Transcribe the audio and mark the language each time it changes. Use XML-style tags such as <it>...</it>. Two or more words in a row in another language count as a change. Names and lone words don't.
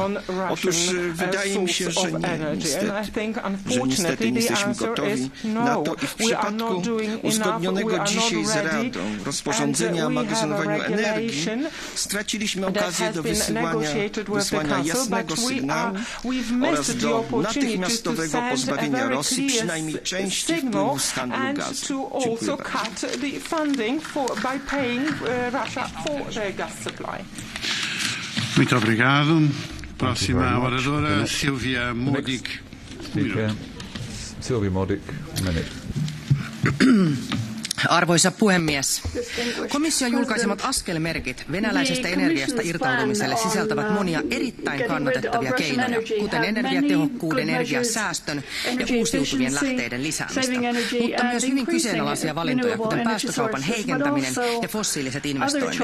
<pl>Otóż wydaje mi się, że niestety nie jesteśmy gotowi na to i w przypadku uzgodnionego dzisiaj z Radą rozporządzenia o magazynowaniu energii straciliśmy okazję do wysłania jasnego sygnału oraz do natychmiastowego pozbawienia Rosji przynajmniej części wpływów z handlu gazu.</pl> <pt>Muito obrigado. Próxima oradora, Silvia Modig.</pt> <en>Silvia Modig, minute.</en> <fi>Arvoisa puhemies, komission julkaisemat askelmerkit venäläisestä energiasta irtautumiselle sisältävät monia erittäin kannatettavia keinoja, kuten energiatehokkuuden, energiasäästön ja uusiutuvien lähteiden lisäämistä, mutta myös hyvin kyseenalaisia valintoja, kuten päästökaupan heikentäminen ja fossiiliset investoinnit.</fi>